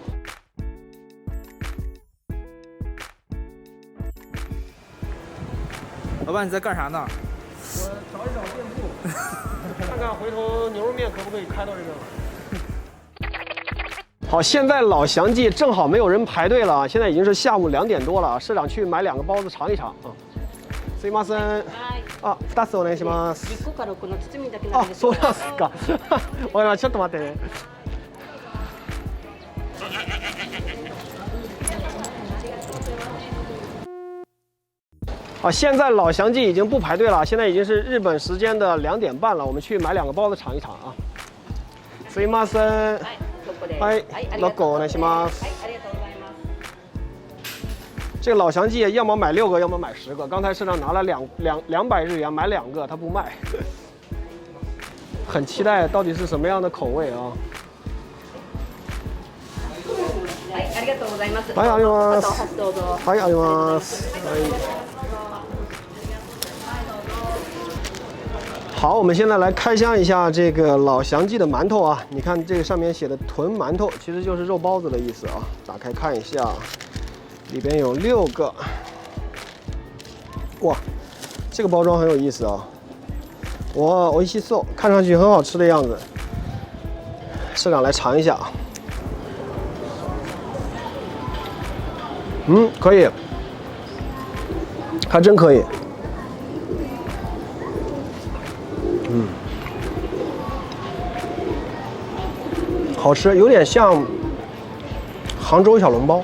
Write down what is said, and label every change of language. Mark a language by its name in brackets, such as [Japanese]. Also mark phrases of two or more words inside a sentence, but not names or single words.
[Chinese] 老板，你在干啥呢？我找一找店铺，看看回头牛肉面可不可以开到这边。好，现在老祥记正好没有人排队了，现在已经是下午2点多了。社长去买2个包子尝一尝啊。 [Japanese] すいません。あ、2つお願いします。 10個か6の包みだけなんあ、ですそうなんですか。わかりました。ちょっと待ってね。 [Chinese] 好，现在老祥记已经不排队了，现在已经是日本时间的2点半了。我们去买2个包子尝一尝啊。 [Japanese] すいません。はい、6個お願いします。 [Chinese] 这个老祥记要么买6个，要么买10个。刚才社长拿了200日元买2个，他不卖。很期待到底是什么样的口味啊！ [Japanese] はい、ありがとうございます。はい、あります。どうぞ。はい、あります。 [Chinese] 好，我们现在来开箱一下这个老祥记的馒头啊！你看这个上面写的豚馒头，其实就是肉包子的意思啊。打开看一下。里边有6个，哇，这个包装很有意思啊！哇， [Japanese] 美味しそう， [Chinese] 看上去很好吃的样子。社长来尝一下啊，可以，还真可以，好吃，有点像杭州小笼包。